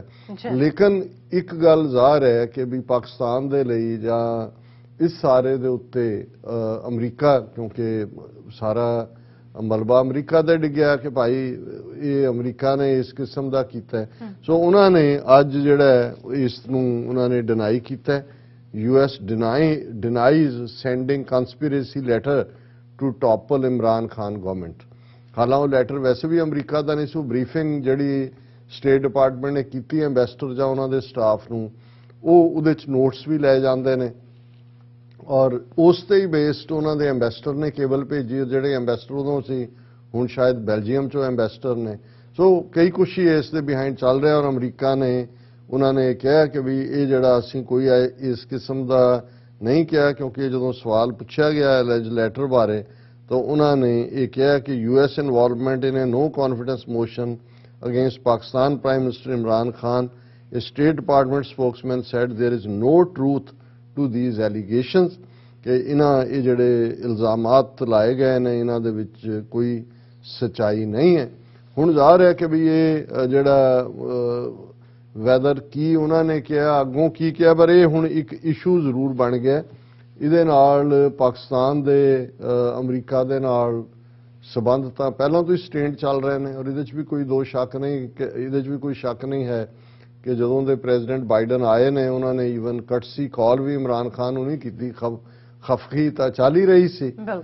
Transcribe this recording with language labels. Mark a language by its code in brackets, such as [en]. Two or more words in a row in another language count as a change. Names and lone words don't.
[pa] ਲੇਕਿਨ ਇੱਕ ਗੱਲ ਜ਼ਾਹਰ ਹੈ ਕਿ ਵੀ ਪਾਕਿਸਤਾਨ ਦੇ ਲਈ ਜਾਂ ਇਸ ਸਾਰੇ ਦੇ ਉੱਤੇ ਅਮਰੀਕਾ, ਕਿਉਂਕਿ ਸਾਰਾ ਮਲਬਾ ਅਮਰੀਕਾ ਦਾ ਡਿੱਗਿਆ ਕਿ ਭਾਈ ਇਹ ਅਮਰੀਕਾ ਨੇ ਇਸ ਕਿਸਮ ਦਾ ਕੀਤਾ, ਸੋ ਉਹਨਾਂ ਨੇ ਅੱਜ ਜਿਹੜਾ ਇਸ ਨੂੰ ਉਹਨਾਂ ਨੇ ਡਿਨਾਈ ਕੀਤਾ। [en] US denies sending conspiracy letter to topple Imran Khan government. [pa] ਹਾਲਾਂਕਿ ਉਹ ਲੈਟਰ ਵੈਸੇ ਵੀ ਅਮਰੀਕਾ ਦਾ ਨਹੀਂ ਸੀ, ਬਰੀਫਿੰਗ ਜਿਹੜੀ ਸਟੇਟ ਡਿਪਾਰਟਮੈਂਟ ਨੇ ਕੀਤੀ ਐਂਬੈਸਡਰ ਜਾਂ ਉਹਨਾਂ ਦੇ ਸਟਾਫ ਨੂੰ, ਉਹ ਉਹਦੇ 'ਚ ਨੋਟਸ ਵੀ ਲੈ ਜਾਂਦੇ ਨੇ ਔਰ ਉਸ ਤੇ ਹੀ ਬੇਸਡ ਉਹਨਾਂ ਦੇ ਐਂਬੈਸਡਰ ਨੇ ਕੇਬਲ ਭੇਜੀ, ਜਿਹੜੇ ਐਂਬੈਸਡਰ ਉਦੋਂ ਸੀ ਹੁਣ ਸ਼ਾਇਦ ਬੈਲਜੀਅਮ 'ਚੋਂ ਐਂਬੈਸਡਰ ਨੇ। ਸੋ ਕਈ ਕੁਛ ਹੀ ਇਸ ਦੇ ਬਿਹਾਈਂਡ ਚੱਲ ਰਿਹਾ ਔਰ ਅਮਰੀਕਾ ਨੇ ਉਹਨਾਂ ਨੇ ਕਿਹਾ ਕਿ ਵੀ ਇਹ ਜਿਹੜਾ ਅਸੀਂ ਕੋਈ ਇਸ ਕਿਸਮ ਦਾ ਨਹੀਂ ਕਿਹਾ, ਕਿਉਂਕਿ ਜਦੋਂ ਸਵਾਲ ਪੁੱਛਿਆ ਗਿਆ ਲੈਟਰ ਬਾਰੇ ਤਾਂ ਉਹਨਾਂ ਨੇ ਇਹ ਕਿਹਾ ਕਿ [en] US involvement in a no confidence motion against Pakistan Prime Minister Imran Khan. A State Department spokesman said there is no truth to these allegations [pa] ਕਿ ਇਹ ਜਿਹੜੇ ਇਲਜ਼ਾਮਾਤ ਲਾਏ ਗਏ ਨੇ ਇਹਨਾਂ ਦੇ ਵਿੱਚ ਕੋਈ ਸੱਚਾਈ ਨਹੀਂ ਹੈ। ਹੁਣ ਜ਼ਾਹਰ ਹੈ ਕਿ ਵੀ ਇਹ ਜਿਹੜਾ ਵੈਦਰ ਕੀ ਉਹਨਾਂ ਨੇ ਕਿਹਾ ਅੱਗੋਂ ਕੀ ਕਿਹਾ, ਪਰ ਇਹ ਹੁਣ ਇੱਕ ਇਸ਼ੂ ਜ਼ਰੂਰ ਬਣ ਗਿਆ। ਇਹਦੇ ਨਾਲ ਪਾਕਿਸਤਾਨ ਦੇ ਅਮਰੀਕਾ ਦੇ ਨਾਲ ਸਬੰਧ ਤਾਂ ਪਹਿਲਾਂ ਤੋਂ ਹੀ ਸਟੇਂਡ ਚੱਲ ਰਹੇ ਨੇ ਔਰ ਇਹਦੇ 'ਚ ਵੀ ਕੋਈ ਦੋ ਸ਼ੱਕ ਨਹੀਂ ਕਿ ਇਹਦੇ 'ਚ ਵੀ ਕੋਈ ਸ਼ੱਕ ਨਹੀਂ ਹੈ ਕਿ ਜਦੋਂ ਦੇ ਪ੍ਰੈਜ਼ੀਡੈਂਟ ਬਾਈਡਨ ਆਏ ਨੇ ਉਹਨਾਂ ਨੇ [en] even courtesy call [pa] ਵੀ ਇਮਰਾਨ ਖਾਨ ਨੂੰ ਨਹੀਂ ਕੀਤੀ, ਖਫਗੀ ਤਾਂ ਚੱਲ ਹੀ ਰਹੀ ਸੀ।